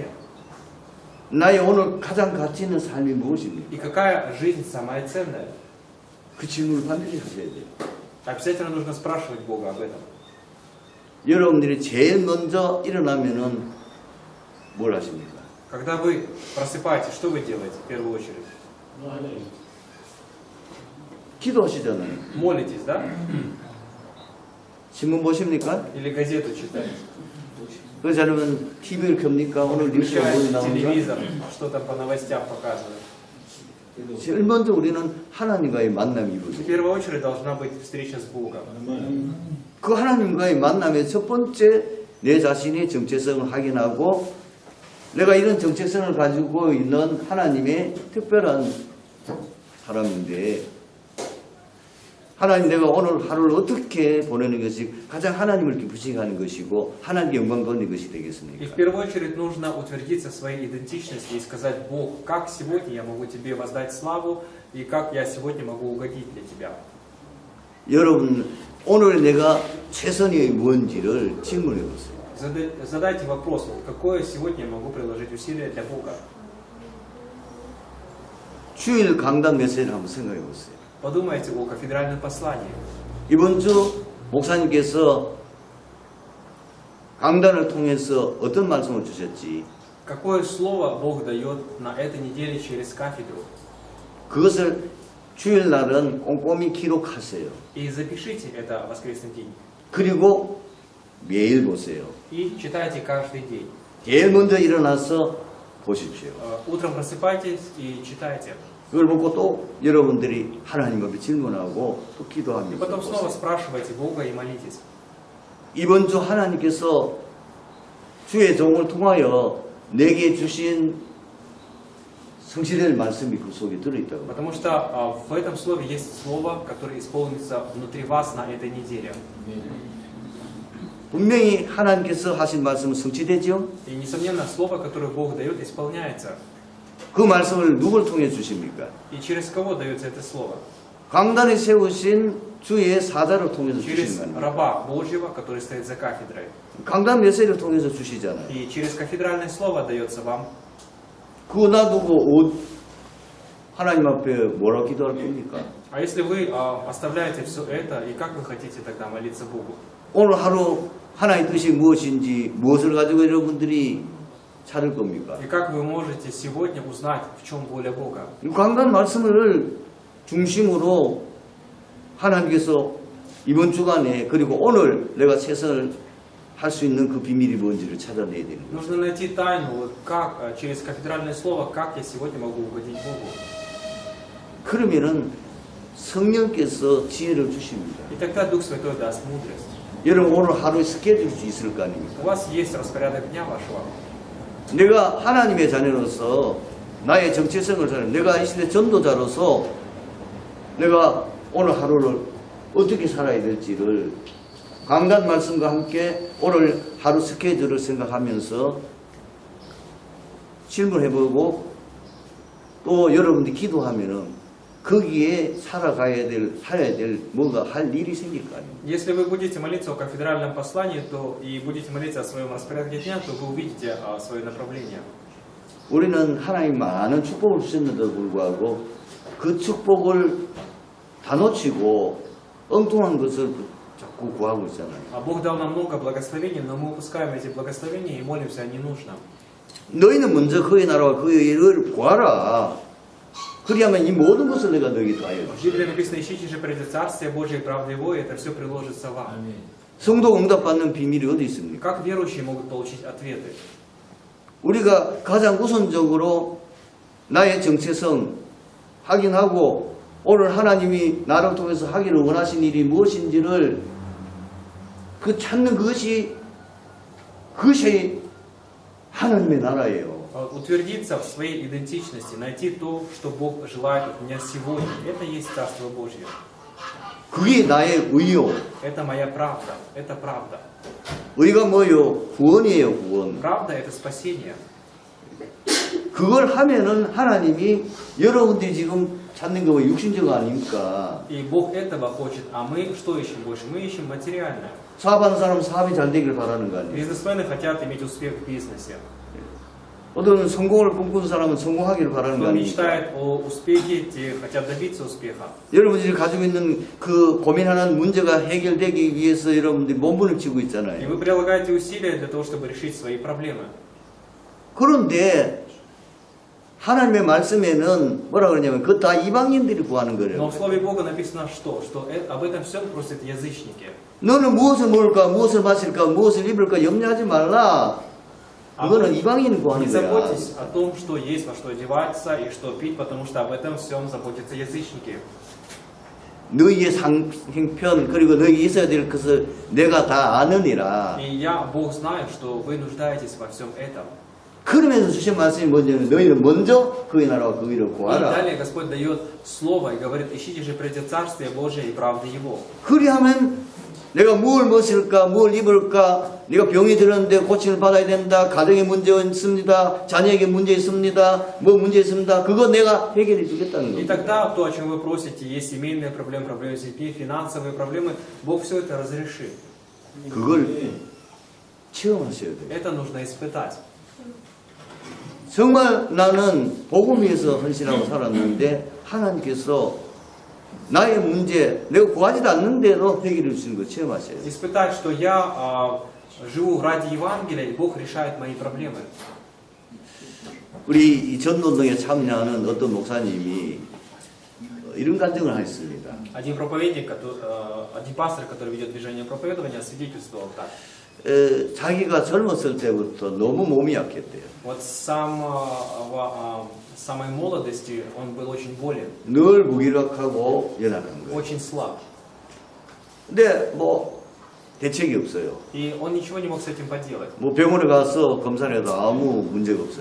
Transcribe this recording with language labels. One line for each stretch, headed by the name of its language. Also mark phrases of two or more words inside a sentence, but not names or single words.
Korean: 나의 오늘 가장 가치 있는 삶이 무엇입니까?
Russian: И какая жизнь самая ценная?
Korean: 그 질문을 반드시 하셔야 돼요.
Russian: Обязательно нужно спрашивать Бога об этом.
Korean: 여러분들이 제일 먼저 일어나면은 뭘 하십니까?
Russian: Когда вы просыпаетесь, что вы делаете в первую очередь?
Korean: 기도하시잖아요.
Russian: Молитесь, да?
Korean: 신문 보십니까?
Russian: Или газету читаете?
Korean: 그렇지 않으면 TV를 켭니까? 오늘 뉴스가 뭐
Russian: Включаете
Korean: 나오는가?
Russian: телевизор, что там по новостям показывают.
Korean: 제일 먼저 우리는 하나님과의 만남이
Russian: В
Korean: 이루어져요.
Russian: первую очередь должна быть встреча с Богом.
Korean: 그 하나님과의 만남의 첫 번째 내 자신의 정체성을 확인하고 내가 이런 정체성을 가지고 있는 하나님의 특별한 사람인데 하나님 내가 오늘 하루를 어떻게 보내는 것이 가장 하나님을 기쁘시게 하는 것이고 하나님께 영광 돌리는 것이
Russian: И в
Korean: 되겠습니까?
Russian: первую очередь нужно утвердиться в своей идентичности и сказать: Бог, как сегодня я могу Тебе воздать славу и как я сегодня могу угодить для Тебя.
Korean: 여러분 오늘 내가 최선이 뭔지를 질문해 보세요.
Russian: Задайте вопрос, вот какое сегодня я могу приложить усилие для Бога.
Korean: 주일 강단 메시지를 한번 생각해 보세요.
Russian: Подумайте о кафедральном послании.
Korean: 이번 주 목사님께서 강단을 통해서 어떤 말씀을 주셨지?
Russian: Какое слово Бог дает на этой неделе через кафедру?
Korean: 그것을 주일날은 꼼꼼히 기록하세요.
Russian: И запишите это в воскресный день.
Korean: 그리고 매일 보세요.
Russian: И читайте каждый день.
Korean: 제일 먼저 일어나서 보십시오.
Russian: Утром просыпайтесь и читайте.
Korean: 그걸 보고 또 여러분들이 하나님 앞에 질문하고 또
Russian: И
Korean: 기도하면서
Russian: потом снова
Korean: 보세요.
Russian: спрашивайте Бога и молитесь.
Korean: 이번 주 하나님께서 주의 종을 통하여 내게 주신 성취될 말씀이 그 속에 들어있다고.
Russian: Потому что в этом слове есть слово, которое исполнится внутри вас на этой неделе.
Korean: 분명히 하나님께서 하신 말씀은 성취되죠?
Russian: И, несомненно, слово, которое Бог дает, исполняется.
Korean: 그 말씀을 누굴 통해 주십니까?
Russian: И через кого дается это слово?
Korean: 강단에 세우신 주의 사자를 통해서
Russian: Через
Korean: 주시는 겁니다.
Russian: раба Божьего, который стоит за кафедрой.
Korean: 강단 메시지를 통해서 주시잖아요.
Russian: И через кафедральное слово дается вам.
Korean: 그거 놔두고 하나님 앞에 뭐라고 기도할 겁니까?
Russian: А если вы оставляете все это, и как вы хотите тогда молиться Богу?
Korean: 오늘 하루 하나님의 뜻이 무엇인지 무엇을 가지고 여러분들이 찾을 겁니까?
Russian: И как вы можете сегодня узнать, в чем воля Бога?
Korean: 이 강단 말씀을 중심으로 하나님께서 이번 주간에 그리고 오늘 내가 최선을 할 수 있는 그 비밀이 뭔지를 찾아내야 되는 거예요.
Russian: Нужно найти тайну, вот как через кафедральное слово, как я сегодня могу угодить Богу.
Korean: 그러면은 성령께서 지혜를 주십니다.
Russian: И тогда Дух Святой даст мудрость.
Korean: 여러분 오늘 하루 스케줄 수 있을 거 아닙니까?
Russian: У вас есть распорядок дня вашего.
Korean: 내가 하나님의 자녀로서 나의 정체성을 잘 내가 이 시대 전도자로서 내가 오늘 하루를 어떻게 살아야 될지를 강단 말씀과 함께 오늘 하루 스케줄을 생각하면서 질문해보고 또 여러분들이 기도하면은 거기에 살아야 될 뭔가 할 일이 생길 거 아닙니까?
Russian: Если вы будете молиться о кафедральном послании, то и будете молиться о своем распорядке дня, то вы увидите свое направление.
Korean: 우리는 하나님 많은 축복을 주셨는데도 불구하고 그 축복을 다 놓치고 엉뚱한 것을 자꾸 구하고 있잖아요.
Russian: А Бог дал нам много благословений, но мы упускаем эти благословения и молимся о ненужном.
Korean: 너희는 먼저 그의 나라와 그의 일을 구하라. 그리하면 이 모든 것을 내가 너희에게 더하여
Russian: В
Korean: 주시리라.
Russian: Библии написано: ищите же прежде Царствие Божие и правды Его, и это все приложится вам.
Korean: 성도 응답받는 비밀이 어디 있습니까?
Russian: Как верующие могут получить ответы?
Korean: 우리가 가장 우선적으로 나의 정체성 확인하고 오늘 하나님이 나를 통해서 하기를 원하신 일이 무엇인지를 그 찾는 그것이 하나님의 나라예요.
Russian: Утвердиться в своей идентичности, найти то, что Бог желает от меня сегодня. Это и есть Царство Божье.
Korean: 그게 나의 의요.
Russian: Это моя правда. Это правда.
Korean: 의가 뭐요? 구원이에요, 구원.
Russian: Правда — это спасение.
Korean: 그걸 하면은 하나님이 여러분들이 지금 찾는 거 육신적 아닙니까?
Russian: И Бог этого хочет. А мы что ищем больше? Мы ищем материальное.
Korean: 사업하는 사람 사업이 잘 되길 바라는 거 아니에요?
Russian: Бизнесмены хотят иметь успех в бизнесе.
Korean: 어떤 성공을 꿈꾸는 사람은 성공하기를 바라는 거
Russian: Кто
Korean: 아닙니까?
Russian: мечтает о успехе, те хотят добиться успеха.
Korean: 여러분들이 가지고 있는 그 고민하는 문제가 해결되기 위해서 여러분들이 몸부림치고
Russian: И
Korean: 있잖아요.
Russian: вы прилагаете усилия для того, чтобы решить свои проблемы.
Korean: 그런데 하나님의 말씀에는 뭐라 그러냐면 그거 다 이방인들이 구하는
Russian: Но
Korean: 거래요.
Russian: в Слове Бога написано что? Что об этом всем просят язычники.
Korean: 너는 무엇을 먹을까, 무엇을 마실까, 무엇을 입을까 염려하지 말라. 그거는 이방인
Russian: Не
Korean: 구하는 거야.
Russian: заботьтесь о том, что есть, во что одеваться и что пить, потому что об этом всем заботятся язычники.
Korean: 너희의 형편 그리고 너희 있어야 될 것을 내가 다 아느니라.
Russian: И я, Бог, знаю, что вы нуждаетесь во всем этом.
Korean: 그러면서 주신 말씀이 뭐냐면 너희는 먼저 그의 나라와 그 일을
Russian: И
Korean: 구하라.
Russian: далее Господь дает слово и говорит, ищите же прежде Царствие Божие и правды Его.
Korean: 그리하면 내가 뭘 먹을까, 뭘 입을까, 내가 병이 들었는데 고침을 받아야 된다, 가정에 문제 있습니다, 자녀에게 문제 있습니다, 뭐 문제 있습니다. 그거 내가 해결해 주겠다는
Russian: И
Korean: 거예요.
Russian: тогда то, о чем вы просите, есть семейные проблемы, проблемы с детьми, финансовые проблемы, Бог все это разрешит.
Korean: 그걸 체험하셔야 돼요.
Russian: Это нужно испытать.
Korean: 정말 나는 복음 위해서 헌신하고 살았는데 하나님께서 나의 문제, 내가 구하지도 않는데도 해결해 주시는 거 체험하셔야 돼요.
Russian: Испытать, что я живу ради Евангелия, и Бог решает мои проблемы.
Korean: 우리 이 전도운동에 참여하는 어떤 목사님이 이런 간증을 하셨습니다.
Russian: Один проповедник, один пастор, который ведет движение проповедования, свидетельствовал так.
Korean: 자기가 젊었을 때부터 너무 몸이 약했대요.
Russian: Вот с самой молодости он был очень болен,
Korean: 늘 무기력하고 연약한 거예요.
Russian: очень слаб.
Korean: 근데 뭐 대책이 없어요.
Russian: И он ничего не мог с этим поделать.
Korean: 뭐 병원에 가서 검사를 해도 아무 문제가 없어요.